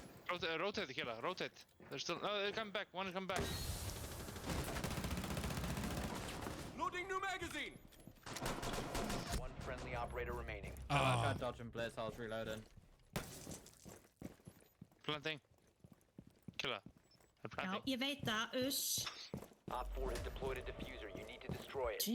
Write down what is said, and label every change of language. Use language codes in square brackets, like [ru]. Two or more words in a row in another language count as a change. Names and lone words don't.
[en] Rotate, Killa. Rotate. They're still. No, they're coming back. One is coming back. Loading new magazine! 1 friendly operator remaining. I Ah, tried dodging Blitz, I was reloading. Planting. Killer. They're [is] Já, [en] planting. [is] ég veit það, uss. [en] Op 4 has deployed a diffuser. You need to destroy it.